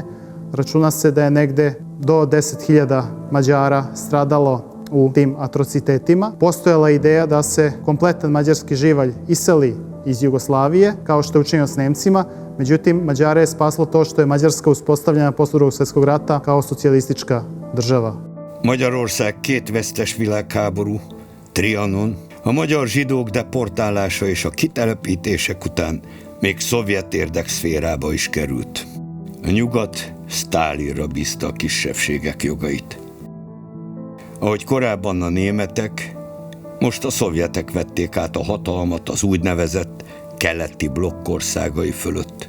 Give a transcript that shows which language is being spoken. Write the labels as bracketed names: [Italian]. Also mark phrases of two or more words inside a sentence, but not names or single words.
[Serbian] Računa se da je negde do 10.000 Mađara stradalo u tim atrocitetima. Postojala je ideja da se kompletan mađarski živalj iseli iz Jugoslavije, kao što je učinio s Nemcima. Međutim, Mađare je spaslo to što je Mađarska uspostavljena posle Drugog svjetskog rata kao socijalistička država. [Hungarian] Magyarország két vesztes világháború, Trianon, a magyar zsidók deportálása és a kitelepítések után még szovjet érdekszférába is került. A nyugat Sztálinra bízta a kisebbségek jogait. Ahogy korábban a németek, most a szovjetek vették át a hatalmat az úgynevezett keleti blokkországai fölött.